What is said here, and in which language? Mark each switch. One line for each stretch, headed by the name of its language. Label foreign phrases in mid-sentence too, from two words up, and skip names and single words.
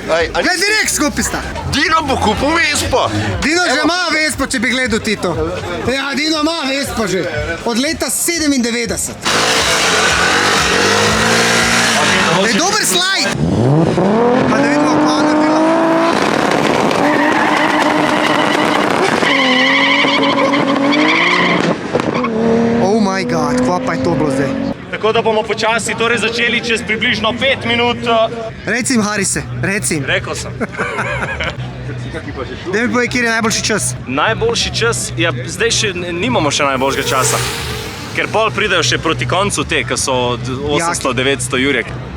Slovenian: Gled, direkt skupaj sta. Dino bo kupil Vespo! Dino že ima Vespo, če bi gledal ti to. Ja, Dino ima Vespo že. Od leta 97. To je dober slajd. Pa da vidimo, kva naredila.
English: Oh my god,
Slovenian: kva pa je to bilo zdaj? Tako da bomo počasi torej začeli čez približno 5 minut. Reci jim, Harise, reci jim. Rekel sem. Daj mi povej, kjer je najboljši čas. Najboljši čas, ja, zdaj še nimamo še najboljšega časa. Ker pol pridejo še proti koncu te, ki so 800-900 jurek.